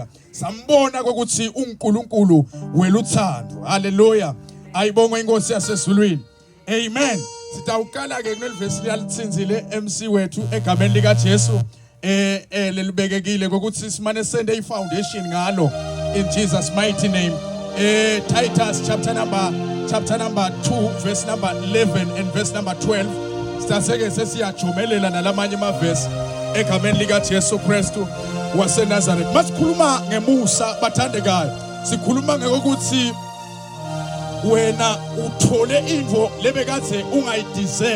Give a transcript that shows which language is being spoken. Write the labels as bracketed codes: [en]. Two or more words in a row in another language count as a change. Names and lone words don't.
[ss] Sambona ukuthi uNkulunkulu weluthando. Hallelujah. Ayibonge inkosi yasezulwini. Amen. Sitawukala ke kulevesi liyalitsinzile MC wethu egameni lika Jesu lelibekekile ukuthi simane sende ifoundation ngalo [en] in Jesus mighty name. Titus chapter number 2 verse number 11 and verse number 12 [ss] staseke sesiyajomelela nalamanye amavesi egameni lika Jesu Kristu waseNazaretha. Masikhuluma ngemusa bathandekayo sikhuluma ngokuthi wena uthole into lebekade ungayideserve.